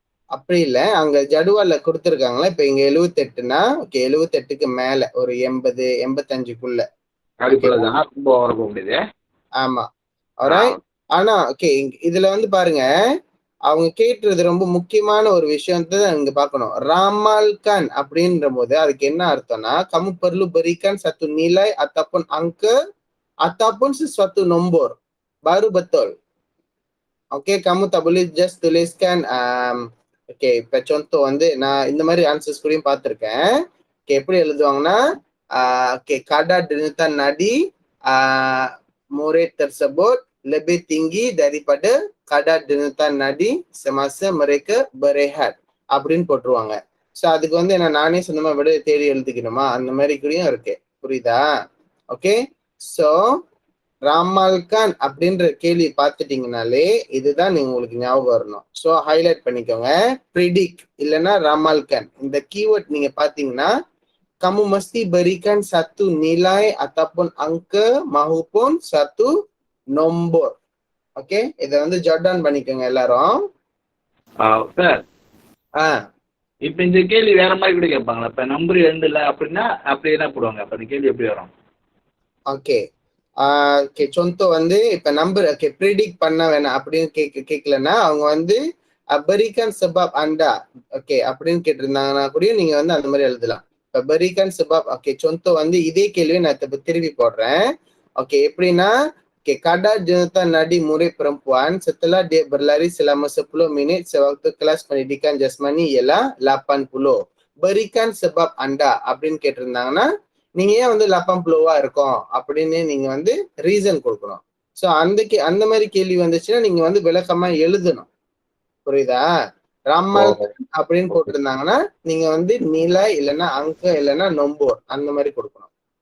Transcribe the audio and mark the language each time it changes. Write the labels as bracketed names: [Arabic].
[Tamil] அப்படி இல்ல, அங்க ஜடுவால கொடுத்திருக்காங்களா. இப்ப இங்க 78னா ஓகே, 78க்கு மேல ஒரு 80, 85க்குள்ள. அதுக்குள்ளதான் ரொம்ப ஓவர போக முடியுது. ஆமா. ஆனா ஓகே, இதுல வந்து பாருங்க, அவங்க கேட்டுறது ரொம்ப முக்கியமான ஒரு விஷயத்தை இங்க பாக்கணும். [Malay] ramalkan [Tamil] அப்படின்ற போது அதுக்கு என்ன அர்த்தம்னா, [Malay] kamu perlu berikan satu nilai ataupun angka ataupun sesuatu nombor baru betul. ஓகே, kamu tak boleh just tuliskan ஓகே. [Tamil] இப்ப contoh வந்து நான் இந்த மாதிரி ஆன்சர்ஸ் கூடயும் பார்த்திருக்கேன். [Malay] ஓகே, [Tamil] எப்படி எழுதுவாங்கன்னா [Malay] ஓகே, kadar jenutan nadi murid tersebut lebih tinggi daripada kadar jenutan nadi semasa mereka berehat [Tamil] அப்படின்னு போட்டுருவாங்க. ஸோ அதுக்கு வந்து என்ன நானே சொந்தமா விட தேடி எழுதிக்கணுமா? அந்த மாதிரி கூடயும் இருக்கு. புரியுதா? ஓகே, ஸோ ramalkan அப்படின்ற கேள்வி பார்த்துட்டீங்கனாலே இதுதான் நீங்க உங்களுக்கு ஞாபகம் வரணும். ஸோ ஹைலைட் பண்ணிக்கோங்க, predict இல்லைன்னா ramalkan. இந்த கீவேர்ட் நீங்க பாத்தீங்கன்னா [Malay] kamu mesti berikan satu nilai ataupun angka maupun satu nombor. [Tamil] Okay, இத வந்து ஜட் டவுன் பண்ணிக்கோங்க எல்லாரும். சார், இப்ப இந்த கேள்வி வேற மாதிரி கூட கேட்பாங்களா? இப்ப நம்பர் 2 இல்ல அப்படின்னா அப்படி என்ன போடுவாங்க? அப்ப இந்த கேள்வி எப்படி வரும்? ஓகே ஓகே, சொந்தோ வந்து இப்ப நம்பர் ஓகே ப்ரிடிக்ட் பண்ண வேணாம் அப்படின்னு கேட்கலன்னா அவங்க வந்து [Malay] berikan sebab anda [Tamil] ஓகே அப்படின்னு கேட்டிருந்தாங்கன்னா கூட நீங்க வந்து அந்த மாதிரி எழுதலாம். இப்ப [Malay] berikan sebab [Tamil] okay, contoh வந்து இதே கேள்வியை நான் திருப்பி போடுறேன். [Malay] ஓகே, எப்படின்னா kadar denyut nadi murid perempuan setelah dia berlari selama 10 minit sewaktu kelas pendidikan jasmani ialah 80. Berikan sebab anda [Tamil] அப்படின்னு கேட்டிருந்தாங்கன்னா நீங்க ஏன் வந்து 80வா இருக்கும் அப்படின்னு நீங்க வந்து ரீசன் கொடுக்கணும். ஸோ அந்த மாதிரி கேள்வி வந்துச்சுன்னா நீங்க வந்து விளக்கமா எழுதணும். புரியுதா? ராமல் அப்படின்னு போட்டிருந்தாங்கன்னா நீங்க வந்து நிலை இல்லைன்னா அங்க இல்லைன்னா நொம்போர் அந்த மாதிரி கொடுக்கணும்.